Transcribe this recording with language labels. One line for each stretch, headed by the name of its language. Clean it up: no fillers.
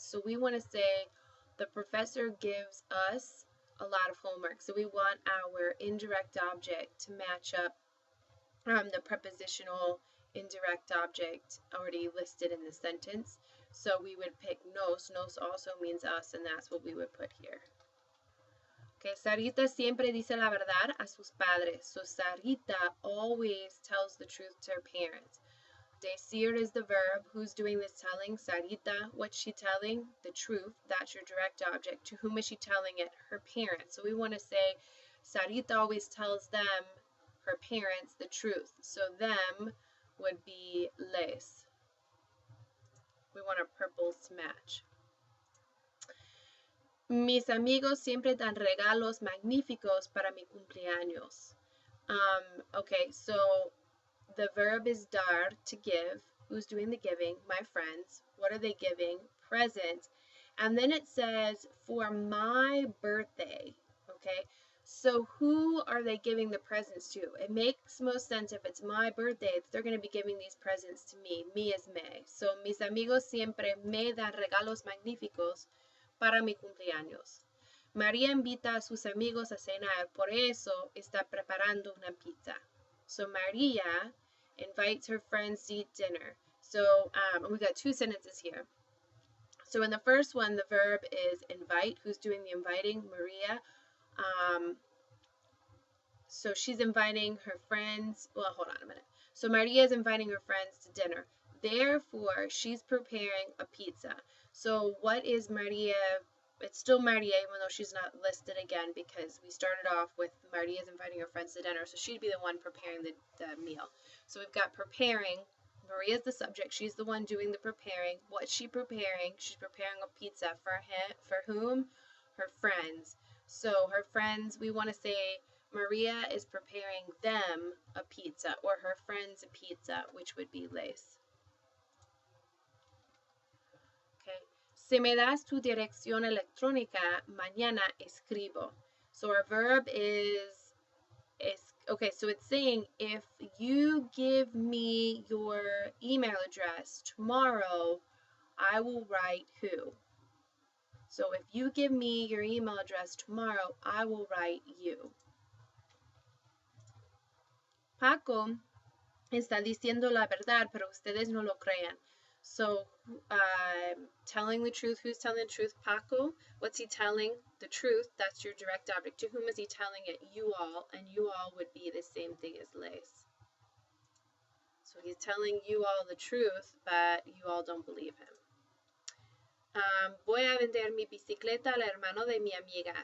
English: So we want to say the professor gives us a lot of homework. So we want our indirect object to match up the prepositional indirect object already listed in the sentence. So we would pick nos. Nos also means us, and that's what we would put here.
Spanish: Okay, Sarita siempre dice la verdad a sus padres.
English: So Sarita always tells the truth to her parents. Decir is the verb. Who's doing this telling? Sarita. What's she telling? The truth. That's your direct object. To whom is she telling it? Her parents. So we want to say Sarita always tells them, her parents, the truth. So them would be les. We want our purples to match.
Spanish: Mis amigos siempre dan regalos magníficos para mi cumpleaños.
English: Okay, so the verb is dar, to give. Who's doing the giving? My friends. What are they giving? Present. And then it says, for my birthday. Okay, so who are they giving the presents to? It makes most sense if it's my birthday, they're going to be giving these presents to me. Me is me.
Spanish: So, mis amigos siempre me dan regalos magníficos para mi cumpleaños. María invita a sus amigos a cenar, por eso está preparando una pizza.
English: So Maria invites her friends to eat dinner. So we got two sentences here. So in the first one, the verb is invite. Who's doing the inviting? Maria. So she's inviting her friends. Well, hold on a minute. So Maria is inviting her friends to dinner. Therefore, she's preparing a pizza. So what is Maria? It's still Maria, even though she's not listed again, because we started off with Maria's inviting her friends to dinner, so she'd be the one preparing the meal. So we've got preparing. Maria's the subject. She's the one doing the preparing. What's she preparing? She's preparing a pizza for him. For whom? Her friends. So her friends, we want to say Maria is preparing them a pizza, or her friends a pizza, which would be les.
Spanish: Si me das tu dirección electrónica, mañana escribo.
English: So our verb is, okay, so it's saying if you give me your email address tomorrow, I will write who. So if you give me your email address tomorrow, I will write you.
Spanish: Paco está diciendo la verdad, pero ustedes no lo crean.
English: So, telling the truth. Who's telling the truth? Paco. What's he telling? The truth. That's your direct object. To whom is he telling it? You all. And you all would be the same thing as les. So he's telling you all the truth, but you all don't believe him.
Spanish: Voy a vender mi bicicleta al hermano de mi amiga.